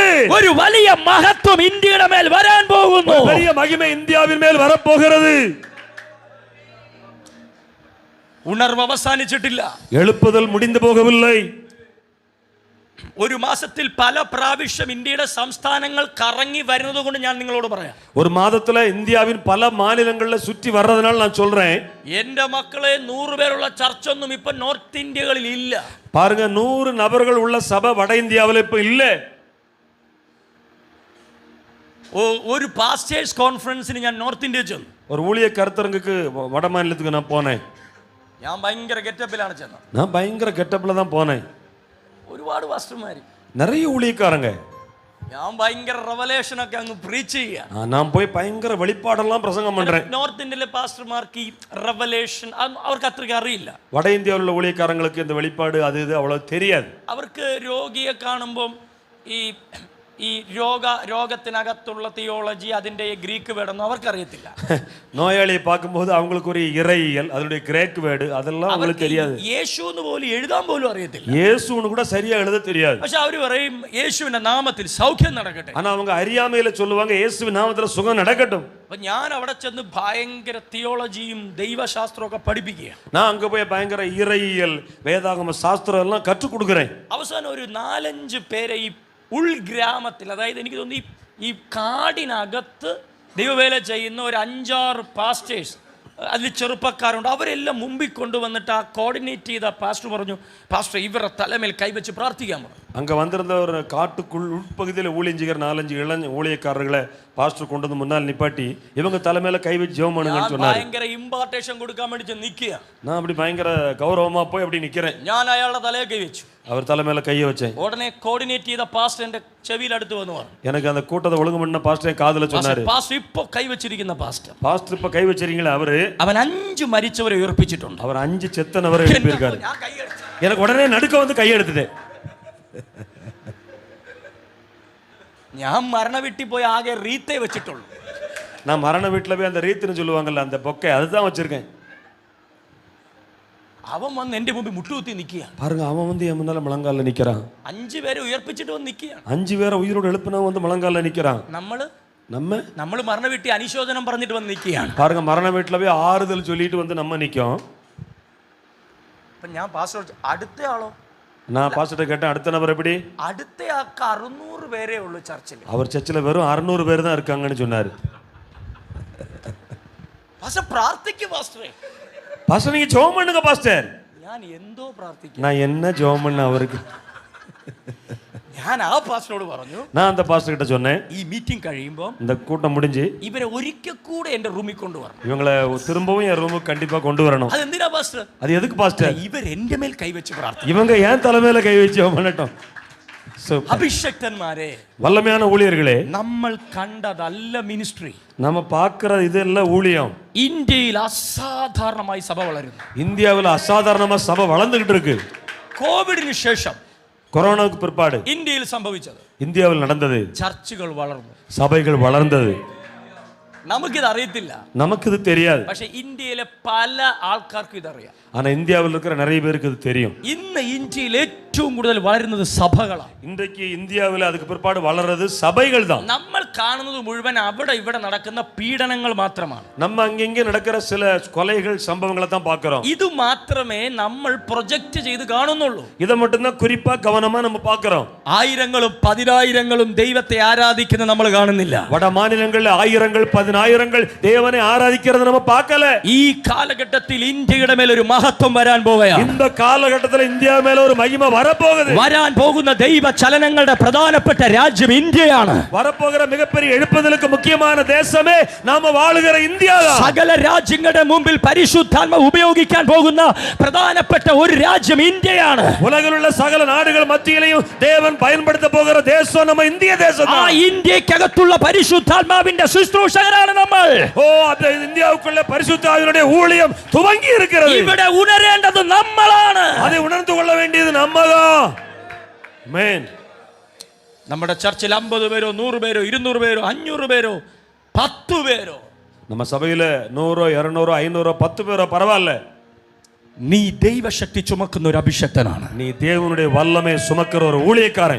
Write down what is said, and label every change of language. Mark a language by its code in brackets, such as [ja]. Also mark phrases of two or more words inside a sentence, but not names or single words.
[ml] ഒരു വലിയ മഹത്വം ഇന്ത്യയുടെ മേൽ വരാൻ പോകുന്നു. [ta] ஒரு பெரிய மகிமை இந்தியாவின் மேல் வரப்போகிறது. [ml] ഉണർവ് അവസാനിച്ചിട്ടില്ല. [ta] எழுப்புதல் முடிந்து போகவில்லை. [ml] ഒരു മാസത്തിൽ പല പ്രാവശ്യം ഇന്ത്യയുടെ സംസ്ഥാനങ്ങൾ കറങ്ങി വരുന്നത് കൊണ്ട് ഞാൻ നിങ്ങളോട് പറയാം. [ta] ஒரு மாதத்துல இந்தியாவின் பல மாநிலங்கள்ல சுற்றி வர்றதுனால நான் சொல்றேன். [ml] എന്റെ മക്കളെ 100 പേരുള്ള ചർച്ച ഒന്നും ഇപ്പൊ നോർത്ത് ഇന്ത്യകളിൽ ഇല്ല. [ta] பாருங்க, 100 நபர்கள் உள்ள சபை வட இந்தியாவில் இப்ப இல்ல. [ml] ഒരു [en] pastors conference [ml] ഞാൻ നോർത്ത് ഇന്ത്യ ചെന്നു. [ta] ஒரு ஊழிய கருத்தரங்குக்கு வட மாநிலத்துக்கு நான் போனேன். [ml] ഞാൻ ഭയങ്കര ഗെറ്റപ്പിലാണ് ചെന്നത്. [ta] நான் பயங்கர கெட்டப்ல தான் போனேன். [ml] ഒരുപാട് പാസ്റ്റർമാര്, [ta] நிறைய ஊழியக்காரங்க. [ml] ഞാൻ ഭയങ്കര റെവലേഷൻ ഒക്കെ അങ്ങ് പ്രീച്ച് ചെയ്യാ. [ta] நான் போய் பயங்கர வெளிப்பாடெல்லாம் பிரசங்கம் பண்றேன். [ml] നോർത്ത് ഇന്ത്യയിലെ പാസ്റ്റർമാർക്ക് ഈ റെവലേഷൻ അവർക്ക് അത്രയ്ക്ക് അറിയില്ല. [ta] வட இந்தியாவில் உள்ள ஊழியக்காரங்களுக்கு இந்த வெளிப்பாடு அது இது அவ்வளவு தெரியாது. [ml] അവർക്ക് രോഗിയെ കാണുമ്പം ഈ രോഗത്തിനകത്തുള്ള തിയോളജി, അതിന്റെ [en] Greek word [ml] അവർക്കറിയത്തില്ല. [ta] நோயாளியை பார்க்கும்போது அவங்களுக்கு ஒரு இறையியல், அதனுடைய [en] Greek word [ta] அதெல்லாம் அவங்களுக்கு தெரியாது. [ml] യേശു എന്ന് പോലും എഴുതാൻ പോലും അറിയത്തില്ല. [ta] இயேசுன்னு கூட சரியா எழுத தெரியாது. [ml] പക്ഷെ അവര് പറയും യേശുവിന്റെ നാമത്തിൽ സൗഖ്യം നടക്കട്ടെ. [ta] ஆனா அவங்க அறியாமையில சொல்லுவாங்க இயேசுவின் நாமத்துல சுகம் நடக்கட்டும். [ml] അപ്പൊ ഞാൻ അവിടെ ചെന്ന് ഭയങ്കര തിയോളജിയും ദൈവശാസ്ത്രവും ഒക്കെ പഠിപ്പിക്കുക. [ta] நான் அங்க போய் பயங்கர இறையியல் வேதாகம சாஸ்திரம் எல்லாம் கற்றுக் கொடுக்குறேன். [ml] അവസാനം ഒരു 4-5 പേരെ ഈ ഉൾഗ്രാമത്തിൽ, അതായത് എനിക്ക് തോന്നി ഈ കാടിനകത്ത് ദൈവവേല ചെയ്യുന്ന ഒരു 5-6 പാസ്റ്റേഴ്സ്, അതിൽ ചെറുപ്പക്കാരുണ്ട്, അവരെല്ലാം മുമ്പിൽ കൊണ്ടുവന്നിട്ട് ആ കോർഡിനേറ്റ് ചെയ്ത പാസ്റ്റർ പറഞ്ഞു, പാസ്റ്റർ ഇവരുടെ തലമേൽ കൈവച്ച് പ്രാർത്ഥിക്കാൻ പറഞ്ഞു. [ta] அங்க வந்திருந்த ஒரு காட்டுக்குள் உட்பகுதியில் ஊழியம் செய்கிற 4-5 இளம் ஊழியக்காரர்களை பாஸ்டர் கொண்டு வந்து முன்னால் நிப்பாட்டி இவங்க தலைமையில கை வச்சு ஜெபம் பண்ணுங்கன்னு சொன்னாரு. [ml] ഭയങ്കര ഇമ്പാർട്ടേഷൻ കൊടുക്കാൻ വേണ്ടി നിൽക്കുക. [ta] நான் அப்படி பயங்கர கௌரவமா போய் அப்படி நிக்கிறேன். [ml] ഞാൻ അയാളുടെ തലയെ കൈവച്ചു. [ta] அவர் தலைமையில கையை வச்சேன். [ml] ഉടനെ കോർഡിനേറ്റ് ചെയ്ത പാസ്റ്റർ എന്റെ ചെവിയിൽ അടുത്ത് വന്നു പറഞ്ഞു, [ta] எனக்கு அந்த கூட்டத்தை ஒழுங்கு பண்ண பாஸ்டர் காதுல சொன்னாரு, [ml] പാസ്റ്റർ ഇപ്പൊ കൈവച്ചിരിക്കുന്ന പാസ്റ്റർ [ta] இப்ப கை வச்சிருக்கீங்களா, அவரு [ml] അവൻ 5 മരിച്ചവരെ ഉയർപ്പിച്ചിട്ടുണ്ട്. [ta] அவர் 5 செத்தனவரை எழுப்பியிருக்காரு. எனக்கு உடனே நடுக்க வந்து கை எடுத்துட்டேன். [ml] ഞാൻ മരണ വീട്ടിൽ പോയി ആകെ റീത്തേ വെച്ചിട്ടുള്ളൂ. [ta] நான் மரண வீட்டுல போய் அந்த ரீத்துன்னு சொல்லுவாங்கல்ல, அந்த பொக்கை அதுதான் வச்சிருக்கேன். [ml] അവൻ വന്ന് എന്റെ മുമ്പിൽ മുട്ടുകുത്തി നിൽക്കുകയാണ്. [ta] பாருங்க, அவன் வந்து என் முன்னால முழங்கால நிக்கிறான். [ml] 5 പേരെ ഉയർപ്പിച്ചിട്ട് വന്ന് നിൽക്കുകയാണ്. [ta] 5 பேரை உயிரோடு எழுப்பினவன் வந்து முழங்கால நிக்கிறான். [ml] നമ്മൾ മരണ വീട്ടിൽ അനുശോചനം പറഞ്ഞിട്ട് വന്ന് നിൽക്കുകയാണ്. [ta] பாருங்க, மரண வீட்டுல போய் ஆறுதல் சொல்லிட்டு வந்து நம்ம நிக்கோம். [ml] അപ്പൊ ഞാൻ പാസ്റ്റർ അടുത്ത ആളോ, [ta] நான் பாஸ்டர்ட்ட கேட்டேன், அடுத்த நபர் எப்படி? [ml] അടുത്ത ആൾക്ക് 600 പേരേ ഉള്ളൂ ചർച്ചിൽ. [ta] அவர் சர்ச்சில் வெறும் 600 பேர் தான் இருக்காங்கன்னு சொன்னாரு. [ml] പാസ്റ്റർ പ്രാർത്ഥിക്കൂ പാസ്റ്ററെ. [ta] பாஸ்டர் நீங்க ஜெபம் பண்ணுங்க பாஸ்டர். [ml] ഞാൻ എന്തോ പ്രാർത്ഥിക്കും, [ta] நான் என்ன ஜெபம் பண்ண அவருக்கு. [ml] ഞാൻ ആ പാസ്റ്ററോട് പറഞ്ഞു, [ta] நான் அந்த பாஸ்டர் கிட்ட சொன்னேன், [ml] ഈ മീറ്റിംഗ് കഴിയുമ്പോൾ [ta] இந்த கூட்டம் முடிஞ்சு [ml] ഇവരെ ഒരിക്കൽ കൂടെ എന്റെ റൂമിൽ കൊണ്ടുവരണം. [ta] இவங்களை திரும்பவும் என் ரூமுக்கு கண்டிப்பா கொண்டு வரணும். [ml] അത് എന്തിനാ പാസ്റ്റർ? [ta] அது எதுக்கு பாஸ்டர்? [ml] ഇവർ എന്റെ മേൽ കൈവച്ച് പ്രാർത്ഥിക്കും. [ta] இவங்க ஏன் தலைமையில கை வச்சு ஜெபம் பண்ணட்டும். [ml] അഭിഷക്തന്മാരെ, [ta] வல்லமையான ஊழியர்களே, [ml] നമ്മൾ കണ്ടതല്ല മിനിസ്ട്രി, [ta] நம்ம பார்க்கிற இதெல்லாம் ஊழியம். [ml] ഇന്ത്യയിൽ അസാധാരണമായി സഭ വളരുന്നു. [ta] இந்தியாவில் அசாதாரணமா சபை வளர்ந்துகிட்டு இருக்கு. [ml] കോവിഡിന് ശേഷം, [ta] கொரோனாவுக்கு பிற்பாடு [ml] ഇന്ത്യയിൽ സംഭവിച്ചത്, [ta] இந்தியாவில் நடந்தது, [ml] ചർച്ചുകൾ വളർന്നു, [ta] சபைகள் வளர்ந்தது. [ml] നമുക്കിത് അറിയത്തില്ല, [ta] நமக்கு இது தெரியாது. [ml] പക്ഷെ ഇന്ത്യയിലെ പല ആൾക്കാർക്കും ഇതറിയാം. [ta] ஆனா இந்தியாவில் இருக்கிற நிறைய பேருக்கு இது தெரியும். [ml] ഇന്ന് ഇന്ത്യയിൽ ഏറ്റവും കൂടുതൽ വളരുന്നത് സഭകളാണ്. [ta] இன்றைக்கு இந்தியாவில் அதுக்கு பிற்பாடு வளர்றது சபைகள் தான். [ml] നമ്മൾ കാണുന്നത് മുഴുവൻ അവിടെ ഇവിടെ നടക്കുന്ന പീഡനങ്ങൾ മാത്രമാണ്. [ta] நம்ம அங்கங்கே நடக்கிற சில கொலைகள் சம்பவங்களை தான் பார்க்கிறோம். [ml] ഇത് മാത്രമേ നമ്മൾ പ്രൊജക്റ്റ് ചെയ്ത് കാണുന്നുള്ളൂ. [ta] இதை மட்டும்தான் குறிப்பா கவனமா நம்ம பார்க்கிறோம். [ml] ആയിരങ്ങളും 10,000ങ്ങളും ദൈവത്തെ ആരാധിക്കുന്ന നമ്മൾ കാണുന്നില്ല. [ta] வட மாநிலங்கள் 1000கள் 10,000கள் தேவனை ஆராதிக்கிறத நம்ம பார்க்கல. [ml] ഈ കാലഘട്ടത്തിൽ ഇന്ത്യയുടെ മേൽ ഒരു മഹത്വം വരാൻ പോവുകയാണ്. [ta] இந்த காலகட்டத்தில் இந்தியா மேல ஒரு மகிமை வர வரப்போகுது. [ml] വരാൻ പോകുന്ന ദൈവ ചലനങ്ങളുടെ പ്രധാനപ്പെട്ട രാജ്യം ഇന്ത്യയാണ്. [ta] வரப்போகிற மிகப்பெரிய எழுப்புதலுக்கு முக்கியமான தேசமே நாம வாழுகிற இந்தியா தான். [ml] സകല രാജ്യങ്ങളുടെ മുമ്പിൽ പരിശുദ്ധാത്മ ഉപയോഗിക്കാൻ പോകുന്ന പ്രധാനപ്പെട്ട ഒരു രാജ്യം ഇന്ത്യയാണ്. [ta] உலகிலுள்ள சகல நாடுகள் மத்தியிலேயும் தேவன் பயன்படுத்த போகிற தேசம் நம்ம இந்திய தேசம் ആ தான். [ml] ഇന്ത്യക്കകത്തുള്ള പരിശുദ്ധാത്മാവിന്റെ ശുശ്രൂഷകരാണ് നമ്മൾ. [ta] ஓ, அந்த இந்தியாவுக்குள்ள பரிசுத்த ஆவியினுடைய ஊழியம் துவங்கி இருக்கிறது. [ml] ഇവിടെ ഉണരേണ്ടത് നമ്മളാണ്. [ta] அதை உணர்ந்து கொள்ள வேண்டியது நம்மதான். ஆமென். [ml] നമ്മുടെ ചർച്ചിൽ 50 പേരോ 100 പേരോ 200 പേരോ 500 പേരോ 10 പേരോ, [ta] நம்ம சபையில 100 200 500 10 பேரோ பரவாயில்ல. [ml] നീ ദൈവശക്തി ചുമക്കുന്ന ഒരു അഭിഷക്തനാണ്. [ta] நீ தேவனுடைய வல்லமை சுமக்கிற ஒரு ஊழியக்காரன்.